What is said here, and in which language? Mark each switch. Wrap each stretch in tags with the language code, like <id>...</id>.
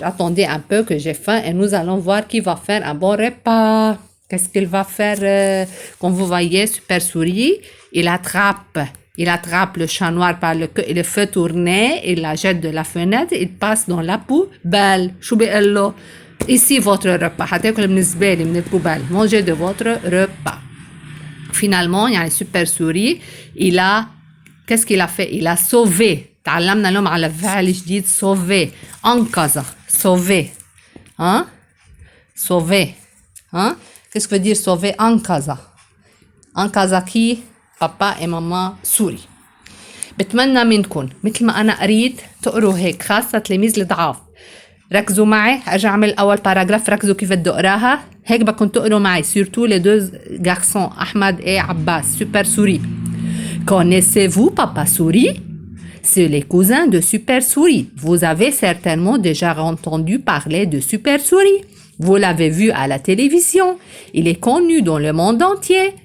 <fr>Attendez un peu que j'ai faim et nous allons voir qui va faire un bon repas. Qu'est-ce qu'il va faire? Comme vous voyez, Super Souris, il attrape le chat noir par le fait tourner, il la jette de la fenêtre, il passe dans la poubelle.</fr> <ar>شو بيقول له?</ar> <fr>Ici votre repas.</fr> <ar>هتاكل من الزبالة من البوبال.</ar> <fr>Mangez de votre repas. Finalement, il y a un Super Souris. Qu'est-ce qu'il a fait? Il a sauvé.</fr> <ar>تعلمنا اليوم على فعل جديد sauver.</ar> <fr>أنقذ. Sauver. Hein? Sauver. Hein? Qu'est-ce que veut dire sauver?</fr> <ar>أنقذ. أنقذ</ar> <fr>qui? Papa et maman souris.</fr> <ar>بتمنى منكم مثل ما أنا قريت تقروا هيك, خاصة تلاميذ الضعاف. ركزوا معي, أرجع أعمل أول باراجراف, ركزوا كيف بدي أقراها. هيك بدكم تقروا معي,</ar> <fr>surtout les deux garçons, Ahmad et Abbas, Super Souris. Connaissez-vous Papa Souris? C'est les cousins de Super Souris. Vous avez certainement déjà entendu parler de Super Souris. Vous l'avez vu à la télévision. Il est connu dans le monde entier.</fr>